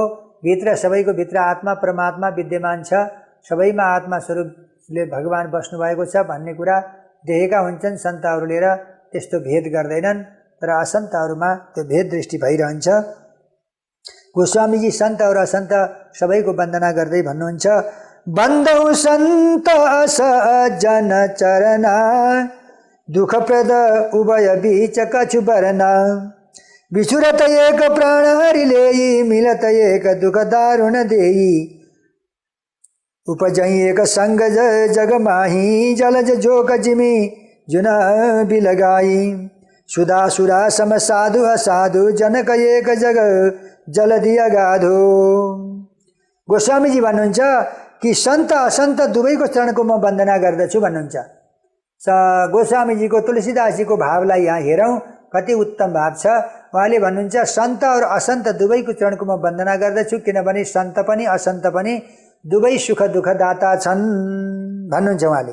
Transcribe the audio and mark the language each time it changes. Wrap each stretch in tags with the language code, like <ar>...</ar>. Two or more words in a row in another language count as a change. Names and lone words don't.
<ne>भित्र सबैको भित्र आत्मा परमात्मा विद्यमान छ, सबैमा आत्मा स्वरूपले भगवान बस्नुभएको छ भन्ने कुरा देखेका हुन्छन् सन्तहरूले, र त्यस्तो भेद गर्दैनन्। तर असन्तहरूमा त्यो भेद दृष्टि भइरहन्छ। गोस्वामीजी सन्त और असन्त सबैको वन्दना गर्दै भन्नुहुन्छ,</ne> <awa>बन्धौ सन्त असज्जन चरना, दुःखप्रद उभय बीच कछु बरना, बिछुरत एक प्राण हरिलेई, मिलत एक दुःख दारुण देई, उपजई एक संग जग माही, जलज जोक जिमी जुना बिलगाई, सुधा सुरा सम साधु असाधु जनक एक जग जलधि अगाधो।</awa> <ne>गोस्वामीजी भन्नुहुन्छ कि सन्त असन्त दुवैको चरणको म वन्दना गर्दछु भन्नुहुन्छ। गोस्वामीजीको तुलसीदासजीको भावलाई यहाँ हेरौँ, कति उत्तम भाव छ। उहाँले भन्नुहुन्छ सन्त और असन्त दुवैको चरणको म वन्दना गर्दछु, किनभने सन्त पनि असन्त पनि दुवै सुख दुःख दाता छन् भन्नुहुन्छ उहाँले।</ne>